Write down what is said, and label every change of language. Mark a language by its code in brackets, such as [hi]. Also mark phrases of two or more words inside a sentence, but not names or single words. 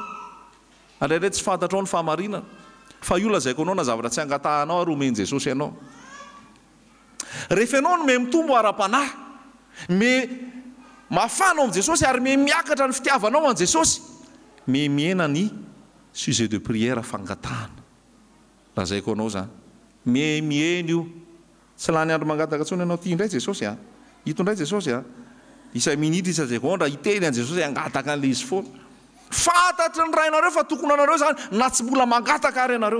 [mg] Ndraindray tsy fantatrao ny fahamarinana. Fa io lazaiko anao na zavatra tsy angatahanao ary omeny Jesosy ianao. Rehefa ianao no me mitombo ara-panahy, me mafanao amin' Jesosy ary me miakatra ny fitiavanao an Jesosy, me miena ny [fr] sujet de prière [mg] fangatahana. Lazaiko anao zany. Me mieny io. Tsy lany andro mangataka tsony ianao ty indray Jesosy a. Ito indray Jesosy a. Isa minitra isa sekondra iteny an Jesosy angataka an'le izy foana. Fantatry ny rainareo fa tokony anareo zany na tsy mbola mangataka ary ianareo.